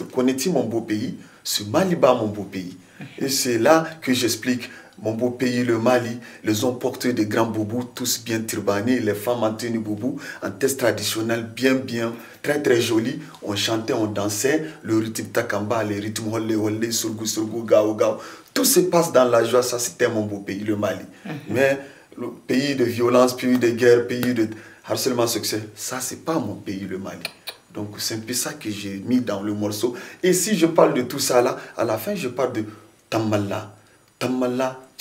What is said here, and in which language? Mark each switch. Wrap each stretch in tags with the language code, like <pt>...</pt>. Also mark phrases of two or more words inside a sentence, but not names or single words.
<fr>Connais-tu mon beau pays? Ce Mali-bas, mon beau pays. Et c'est là que j'explique mon beau pays, le Mali. Les hommes porteurs de grands boubous, tous bien turbanés. Les femmes en tenue boubou, en test traditionnel, bien, très, très joli. On chantait, on dansait. Le rythme takamba, les rythmes holé, holé, surgou, surgou, gao, gao. Tout se passe dans la joie. Ça, c'était mon beau pays, le Mali. Mais le pays de violence, pays de guerre, pays de harcèlement sexuel, ça, c'est pas mon pays, le Mali. Donc, c'est un peu ça que j'ai mis dans le morceau. Et si je parle de tout ça là, à la fin, je parle de Tamala.</fr>